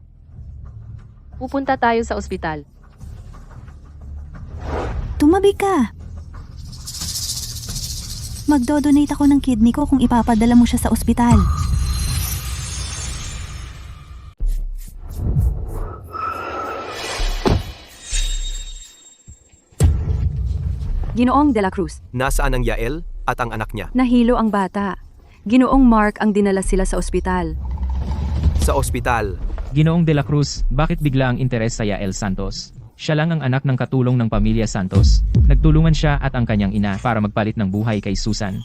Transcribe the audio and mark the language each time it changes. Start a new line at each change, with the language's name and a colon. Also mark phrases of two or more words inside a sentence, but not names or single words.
Filipino: Pupunta tayo sa ospital. tumabi ka. Magdodonate ako ng kidney ko kung ipapadala mo siya sa ospital. Ginoong de la Cruz. Nasaan ang Yael at ang anak niya? Nahilo ang bata. Ginoong Mark ang dinala sila sa ospital. sa ospital. Ginoong De La Cruz, bakit bigla ang interes sa Yael Santos? Siya lang ang anak ng katulong ng pamilya Santos. Nagtulungan siya at ang kanyang ina para magpalit ng buhay kay Susan.